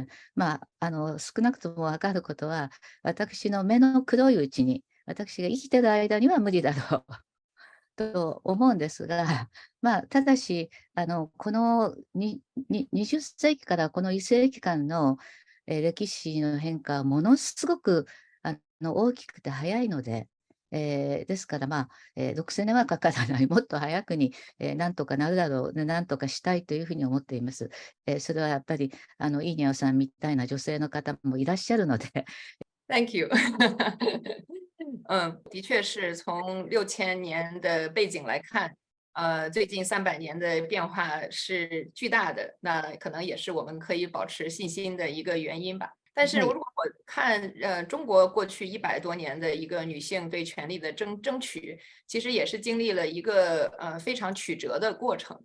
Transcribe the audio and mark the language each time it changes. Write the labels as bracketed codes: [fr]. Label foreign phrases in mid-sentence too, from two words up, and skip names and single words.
[ja] 少なくとも分かることは、私の目の黒いうちに、私が生きてる間には無理だろうと思うんですが、ただし、この20世紀からこの1世紀間の歴史の変化はものすごく大きくて早いので、ですから、6000年はかからない、もっと早くに、なんとかなるだろう、なんとかしたいというふうに思っています。それはやっぱり、イーニャオさんみたいな女性の方もいらっしゃるので。 [en] Thank you [zh] 的确是从6000年的背景来看，最近300年的变化是巨大的，那可能也是我们可以保持信心的一个原因吧。但是 [ja] はい。 [zh] 如果我看中国过去100多年的一个女性对权利的争取，其实也是经历了一个非常曲折的过程。